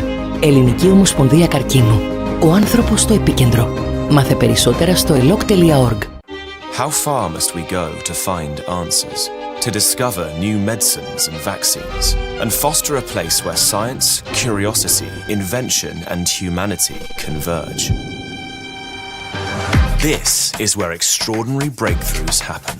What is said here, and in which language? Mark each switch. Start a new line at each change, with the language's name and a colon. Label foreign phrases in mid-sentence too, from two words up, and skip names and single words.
Greek: Ελληνική Ομοσπονδία Καρκίνου. Ο άνθρωπος στο επίκεντρο. Μάθε περισσότερα στο elok.org.
English: How far must we go to find answers, to discover new medicines and vaccines, and foster a place where science, curiosity, invention, and humanity converge? This is where extraordinary breakthroughs happen.